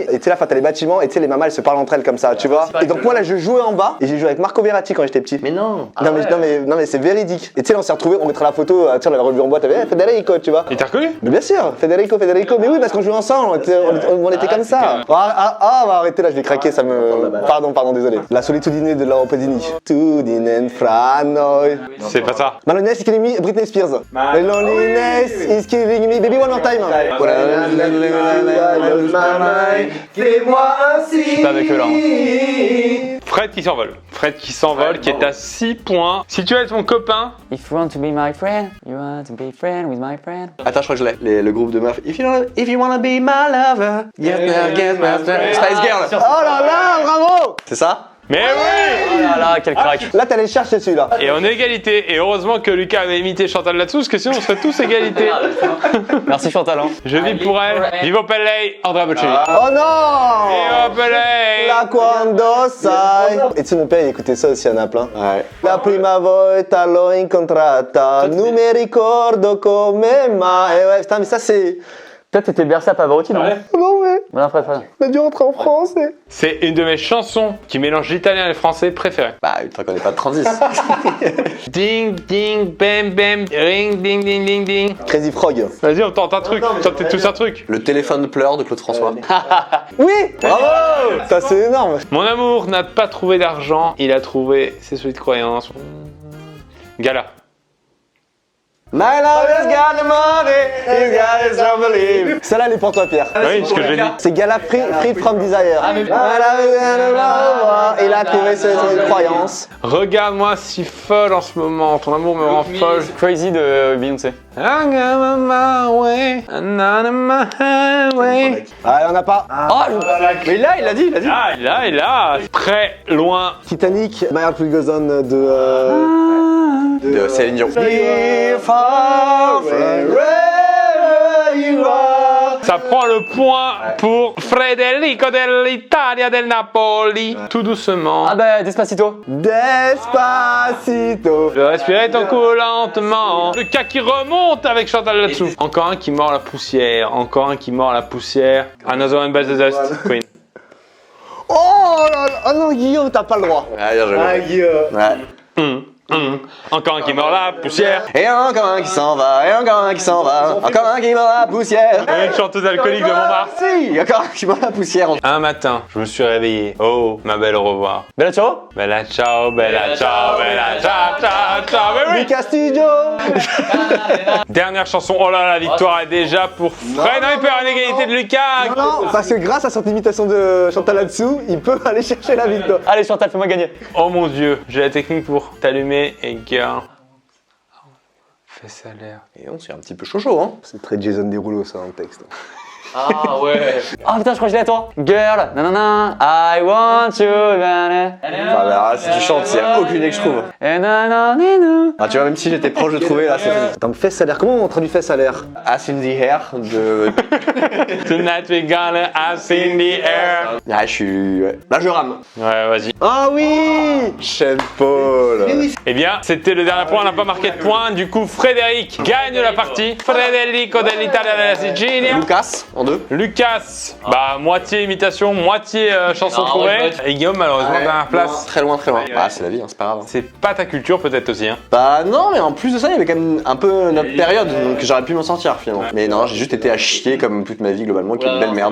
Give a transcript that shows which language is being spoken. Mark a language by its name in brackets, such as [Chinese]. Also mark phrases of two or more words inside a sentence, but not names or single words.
[French] Et tu sais là, t'as les bâtiments et tu sais les mamans elles se parlent entre elles comme ça, tu vois. Et donc moi là, je jouais en bas et j'ai joué avec Marco Verratti quand j'étais petit. Mais non. Non mais c'est véridique. Et tu sais, là, on s'est retrouvés, on mettra la photo, tu sais, on l'avait revu en boîte, Federico, tu vois. Il t'a reconnu? Mais bien sûr, Federico, mais oui, parce qu'on jouait ensemble, on était comme ça. On va arrêter là, je vais craquer, ça me. Pardon, désolé. La solitudine de Laura Pausini. [Italian] Tudinen fra noi. [French] C'est pas ça. [English] My loneliness is killing me, Britney Spears. My loneliness is killing me, baby one more time. [French] Fais-moi ainsi. Je suis pas avec eux là. Fred qui s'envole, qui est à 6 points. Si tu es ton copain, [English] If you want to be my friend, you want to be friend with my friend. [French] Attends, je crois que je l'ai. Le groupe de meufs. [English] If you wanna be my lover, get my friend. [French] Spice Girl. Oh là là, bravo. C'est ça? mais oui! Oh là là, quel crack. Là, t'allais chercher celui-là. Et on est égalité. Et heureusement que Lucas avait imité Chantal là-dessous, parce que sinon on serait tous égalité. Merci Chantal. Hein. Je vis pour elle. Vivo Pelle, Andrea Bocelli. Oh non. Vivo Pelle. [Italian] La quando sai. [French] Et tu sais, mon père, il écoutait ça aussi à Naples. Hein. Ouais. [Italian] La prima volta l'ho incontrata, non mi ricordo come mai. [French] Et ouais, putain, mais ça c'est. Toi, t'étais bercé à Pavarotti, non? Non, mais Voilà, Fred. on a dû rentrer en France. Et... C'est une de mes chansons qui mélange l'italien et le français préférées. Bah, putain, qu'on est pas de 36. Ding, ding, bam, bam, ring, ding, ding, ding, ding. Crazy Frog. Vas-y, on tente un truc. Tentez tous un truc. Le téléphone pleure de Claude François. Oui. Bravo. Ça c'est énorme. Mon amour n'a pas trouvé d'argent, il a trouvé ses solides croyances. Gala. [English] My love has got the money, he's got his unbelief. [French] Celle-là, elle est pour toi, Pierre. Oui, ce que j'ai dit. [English] C'est Gala Free from Desire. My love has got the money, [French] il a trouvé ses croyances. Regarde-moi si folle en ce moment, ton amour me rend folle. Crazy de Beyoncé. [English] I got my way, I'm on my highway. [French] Ah, il en a pas. Mais là, il l'a dit. Ah, il a. Très loin. Titanic, My Heart Will Goes On de. De Céline Dion. Ça prend le point pour Federico [Italian] dell'Italia del Napoli. [French] Tout doucement. Ah bah, Despacito. Despacito. Je respirais ton cou lentement. Le cas qui remonte avec Chantal là-dessous. Encore un qui mord la poussière. Encore un qui mord la poussière. [English] Another one bites the dust. [French] Queen. Oh là là. Oh non, Guillaume, t'as pas le droit. Ah, bien joué. Guillaume. Ouais. Encore un qui mord la poussière. Et encore un qui s'en va, et encore un qui s'en va, encore un qui mord la poussière. Une chanteuse alcoolique de Montmartre. Si, encore un qui mord la poussière. Un matin, je me suis réveillé. Oh, ma belle, au revoir. Bella ciao. [Italian] Bella ciao, bella ciao, bella ciao, ciao, ciao. [French] Mais oui. Du Castillo. Dernière chanson. Oh là là, la victoire est déjà pour Fred. Non, il peut y avoir une égalité de Lucas. Non, parce que grâce à cette imitation de Chantal là-dessous, il peut aller chercher la victoire. Allez Chantal, fais-moi gagner. Oh mon Dieu, j'ai la technique pour t'allumer et girl. Fais ça l'air. Et on s'est un petit peu chaud, hein. C'est très Jason Derulo ça en texte. Ah ouais. Ah putain, je crois que je l'ai à toi. [English] Girl, nanana, I want you, nanana. [French] Enfin, là, si tu chantes, il n'y a aucune idée que je trouve. Et nanana. Ah, tu vois, même si j'étais proche de trouver, là, c'est fini. Attends, fais salaire. Comment on traduit fait salaire? [English] As in the air de. Tonight we gonna ass in the air. [French] Ah, je suis. Ouais. Là, je rame. Ouais, vas-y. Ah oui. Sean Paul. Eh bien, c'était le dernier point, on n'a pas marqué de point. Du coup, Frédéric gagne la partie. [Italian] Federico dell'Italia della Sicilia. [French] Lucas, en deux. Lucas, bah moitié imitation, moitié chanson trouvée. Et Guillaume, malheureusement, dernière place. Très loin, très loin. Ah, c'est la vie, hein, c'est pas grave. C'est pas ta culture peut-être aussi, hein. Bah non, mais en plus de ça, il y avait quand même un peu notre période, donc j'aurais pu m'en sortir finalement. Mais non, j'ai juste été à chier comme toute ma vie globalement, qui est une belle merde.